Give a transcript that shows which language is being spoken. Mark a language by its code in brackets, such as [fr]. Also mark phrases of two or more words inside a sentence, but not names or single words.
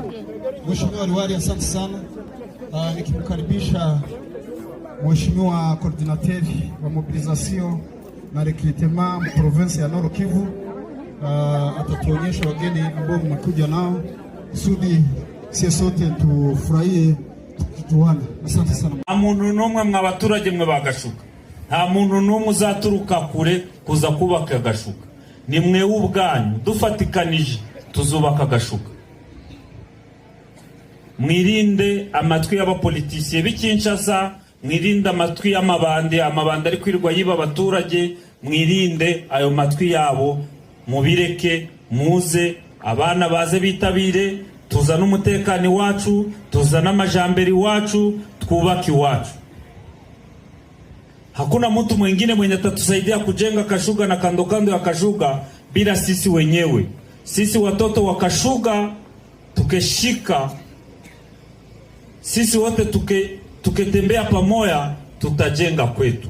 [sw] Mheshimiwa Liwali, asante sana. Nikimkaribisha Mheshimiwa coordinateur wa mobilisation na [fr] recrutement province [sw] ya Nord Kivu, atatuonyesha wageni ambao mmekuja nao kusudi sisi sote tufurahie tuwana. Asante sana. [rw] Nta muntu n'umwe mw'abaturage mwe bagashuka, nta muntu n'umwe uzaturuka kure kuza kubaka agashuka. Ni mwe ubwanyu dufatikanije tuzubaka agashuka. Mwirinde amatwi y'abapolitisiye b'Kinshasa, mwirinde amatwi y'amabande ari kwirwa yiba abaturage, mwirinde ayo matwi yabo, mubireke, muze abana baze bitabire, tuzana umutekano wacu, tuzana amajambere wacu, twubaki wacu. [sw] Hakuna mtu mwingine mwenye atatusaidia kujenga Kashuga na kando kando ya Kashuga bila sisi wenyewe. Sisi watoto wa Kashuga tukeshika, sisi wote tuketembea pamoja, tutajenga kwetu.